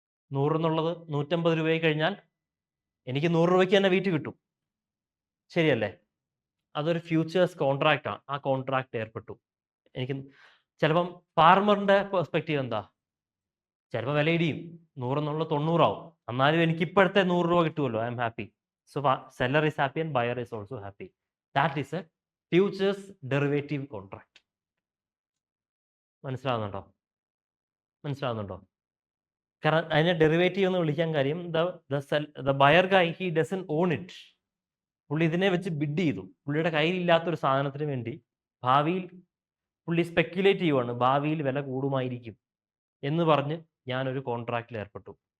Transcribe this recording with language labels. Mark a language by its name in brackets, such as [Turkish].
[Malayalam] 100 എന്നുള്ളത് 150 രൂപയായി കഴിഞ്ഞാൽ എനിക്ക് 100 രൂപയ്ക്ക് തന്നെ വീറ്റ് കിട്ടും, ശരിയല്ലേ? അതൊരു ഫ്യൂച്ചേഴ്സ് കോൺട്രാക്റ്റാണ്. ആ കോൺട്രാക്ട് ഏർപ്പെട്ടു. എനിക്ക് ചിലപ്പം ഫാർമറിൻ്റെ പെർസ്പെക്റ്റീവ് എന്താ? ചിലപ്പോൾ വില ഇടിയും, 100 എന്നുള്ളത് 90 ആവും. എന്നാലും എനിക്ക് ഇപ്പോഴത്തെ 100 രൂപ കിട്ടുമല്ലോ, [English] I'm happy. So seller is happy and buyer is also happy. That is a futures derivative contract. [Malayalam] മനസ്സിലാവുന്നുണ്ടോ? കാരണം അതിനെ ഡെറിവേറ്റീവ് എന്ന് വിളിക്കാൻ കാര്യം, [English] The buyer guy, he doesn't own it. [Malayalam] പുള്ളി ഇതിനെ വെച്ച് ബിഡ് ചെയ്തു. പുള്ളിയുടെ കയ്യിലില്ലാത്തൊരു സാധനത്തിന് വേണ്ടി ഭാവിയിൽ പുള്ളി സ്പെക്യുലേറ്റ് ചെയ്യുവാണ്, ഭാവിയിൽ വില കൂടുമായിരിക്കും എന്ന് പറഞ്ഞ് ഞാനൊരു കോൺട്രാക്റ്റിൽ ഏർപ്പെട്ടു.